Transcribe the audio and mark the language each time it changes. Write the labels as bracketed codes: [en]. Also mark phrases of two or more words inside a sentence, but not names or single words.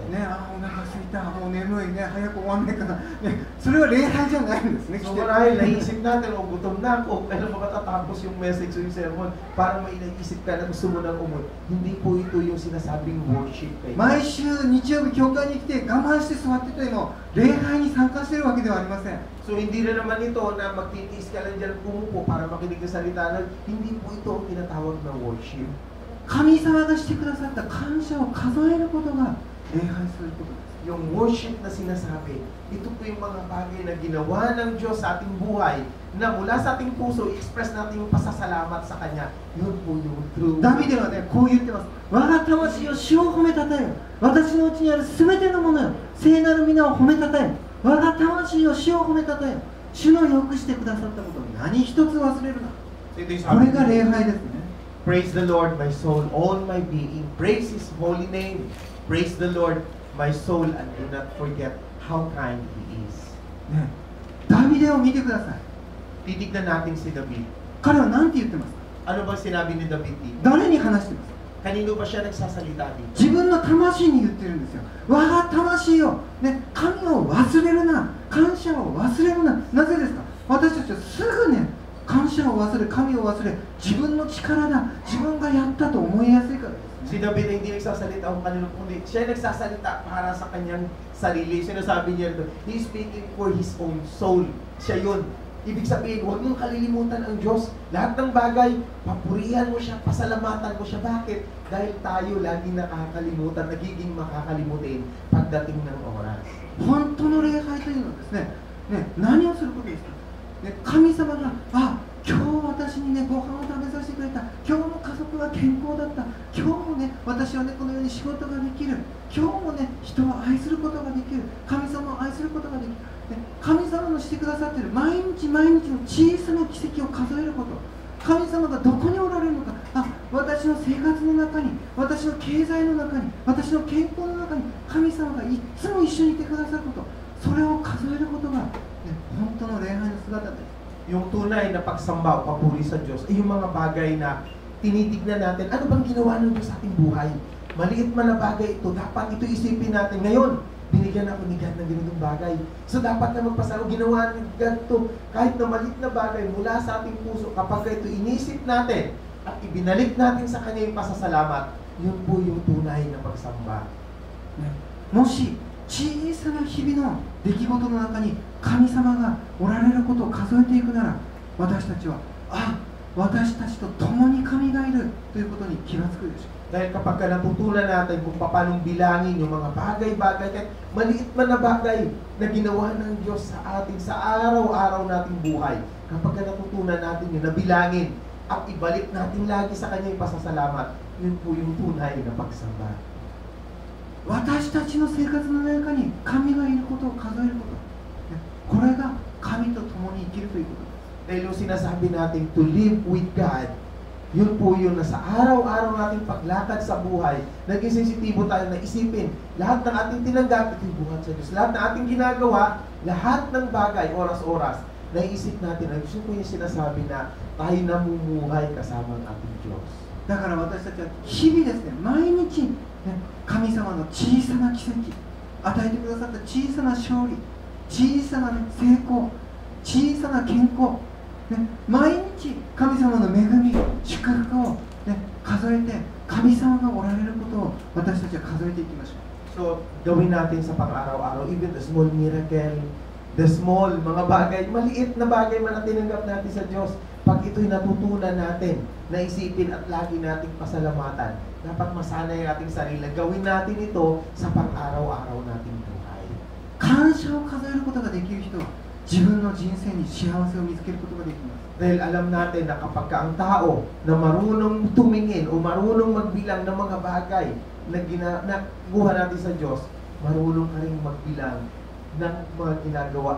[ja] ね、お腹すいた、もう眠いね、早く終わんないかな、ね、それは礼拝じゃないんですね。 [tl] So marahil naisip natin, o gutom na ako, kailan ba matatapos yung message o yung sermon, para may naisip ka na gusto mo nang umod. Hindi po ito yung sinasabing worship kayo. [ja] 毎週日曜日教会に来て我慢して座ってても礼拝に参加しているわけではありません。 [tl] So hindi na naman ito na magtitiis ka lang dyan pumupo para makinig sa salita ng, hindi po ito ang tinatawag na worship. [ja] 神様がしてくださった感謝を数えることが礼拝することです。 [tl] Yung worship na sinasabi, ito po yung mga bagay na ginawa ng Diyos sa ating buhay na mula sa ating puso, i-express natin yung pasasalamat sa Kanya. Yun po yung true. [ja] ダビデはね、こう言ってます。我が魂を主を褒めたたえよ。私のうちにあるすべてのものよ。聖なる皆を褒めたたえよ。我が魂を主を褒めたたえよ。主のよくしてくださったことを何一つ忘れるな。 [tl] So ito yung [ja] こ [tl] sabi [ja] れが礼 [tl] niya, [ja] 拝ですね。 [en] Praise the Lord, my soul, all my being. Praise His holy name. Praise the Lord, my soul and do not forget how kind He is. [ja] ね、ダビデを見てください。 [tl] Titignan natin si David. [ja] 彼は何て言ってますか？ [tl] Ano ba sinabi ni David dito? [ja] 誰に話してますか？ [tl] Kanino ba siya nagsasalita dito? [ja] 自分の魂に言ってるんですよ。我が魂よ、ね、神を忘れるな、感謝を忘れるな。なぜですか？私たちはすぐね、感謝を忘れ、神を忘れ、自分の力だ、自分がやったと思いやすいからです。 [tl] Si David ay hindi nagsasalita kung kanino, kundi siya ay nagsasalita para sa kanyang sarili. Sinasabi niya ito, [en] He is speaking for His own soul. [tl] Siya yun. Ibig sabihin, huwag mong kalilimutan ang Diyos. Lahat ng bagay, papurihan mo siya, pasalamatan mo siya. Bakit? Dahil tayo lagi nakakalimutan, nagiging makakalimutin pagdating ng oras. [ja] 本当の礼拝というのはですね、何をすることですか？ね、神様が、あ、今日私にね、ご飯を食べさせてくれた。今日も家族は健康だった。今日もね、私はね、このように仕事ができる。今日もね、人を愛することができる。神様を愛することができる。ね、神様のしてくださっている毎日毎日の小さな奇跡を数えること。神様がどこにおられるのか。あ、私の生活の中に、私の経済の中に、私の健康の中に、神様がいつも一緒にいてくださること。それを数えることが、ね、本当の礼拝の姿です。 [tl] Yung tunay na pagsamba o papuri sa Diyos ay yung mga bagay na tinitignan natin, ano bang ginawa ng Diyos sa ating buhay? Maliit man na bagay ito, dapat ito isipin natin. Ngayon, binigyan ako ni God ng ganitong bagay. So dapat na magpasalamat, ginawa ni God ito. Kahit na maliit na bagay mula sa ating puso, kapag ito inisip natin at ibinalik natin sa Kanya yung pasasalamat, yun po yung tunay na pagsamba. [ja] もし小さな日々の出来事の中に神様がおられることを数えていくなら、私たちは、あ、私たちと共に神がいるということに気がつくでしょう。 [tl] Dahil kapag natutunan natin kung paano bilangin yung mga bagay-bagay, kahit maliit man na bagay na ginawa ng Diyos sa ating sa araw-araw nating buhay, kapag natutunan natin yun, na bilangin at ibalik natin lagi sa Kanya yung pasasalamat, yun po yung tunay na pagsamba. [ja] 私たちの生活の中に神がいることを数えること、これが神と共に生きるということです。 [tl] Dahil yung sinasabi natin [en] to live with God, [tl] yun po yun na sa araw-araw nating paglakad sa buhay, naging sensitibo tayo na isipin lahat ng ating tinanggap, ito'y buhat sa Diyos. Lahat ng ating ginagawa, lahat ng bagay, oras-oras, naisip natin, ay gusto ko yung sinasabi na tayo namumuhay kasama ang ating Diyos. だから私たちは日々ですね、毎日、ね、神様の小さな奇跡、与えてくださった小さな勝利、小さな、ね、成功、小さな健康、ね、毎日神様の恵み、祝福を、ね、数えて、神様がおられることを私たちは数えていきましょう。 So, gawin natin sa pang-araw-araw, [en] even the small miracle, the small, [tl] mga bagay, maliit na bagay man na tinanggap natin sa Diyos, pag ito'y natutunan natin, naisipin at lagi nating pasalamatan, dapat masanay ang ating sarili. Gawin natin ito sa pang-araw-araw nating buhay. [ja] 感謝を数えることができる人は自分の人生に幸せを見つけることができます。 [tl] Dahil alam natin na kapag ka ang tao na marunong tumingin o marunong magbilang ng mga bagay na nakuha natin sa Diyos, marunong ka rin magbilang ng mga ginagawa.